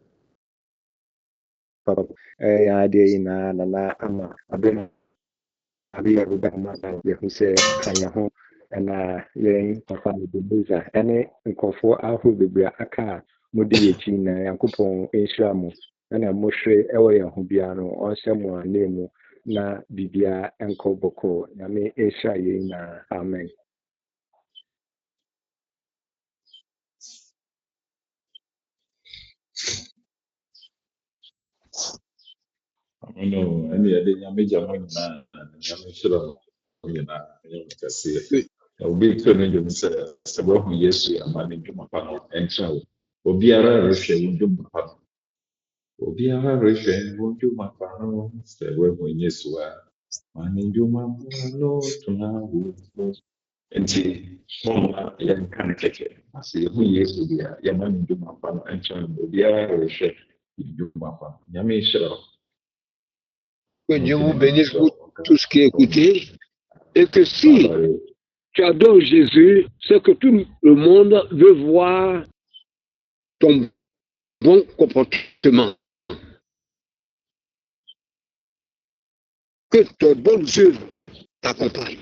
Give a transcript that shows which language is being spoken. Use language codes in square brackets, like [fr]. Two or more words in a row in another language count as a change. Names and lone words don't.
[ak] papa yɛn adeɛ nyinaa nana ama abɛn abɛyɛ ɛbɛda mo aba yɛho sɛ ka yɛn ho ɛna yɛn papa Ebenezer ɛne nkɔfoɔ ahorow bebree aka a mode yɛ akyi na Nyankopɔn nhyira mo ɛna mohwɛ ɛwɔ yɛn ho biara no ɔnhyɛ mo anan mu na biribiara nkɔ bɔkɔɔ nyame nhyira yɛn nyinaa amen. [en] No, any other major one, I'm sure you know, [ak] obi to no dwom sɛ wahu Yesu ama ne dwuma pa no ɛnkyerɛ wo obiara rehwɛ wo dwuma pa no obiara rehwɛ wo dwuma pa no sɛ wahu Yesu a ma ne dwuma pa no tona wo nti mɔma yɛnka no kɛkɛ sɛ yɛhu Yesu bi a yɛma ne dwuma pa no ɛnkyerɛ no obiara rehwɛ dwuma pa no nyame nhyira wo. [fr] Que Dieu vous bénisse pour tout ce qui est écouté. Et que si tu adores Jésus, c'est que tout le monde veut voir ton bon comportement. Que tes bonnes œuvres t'accompagnent.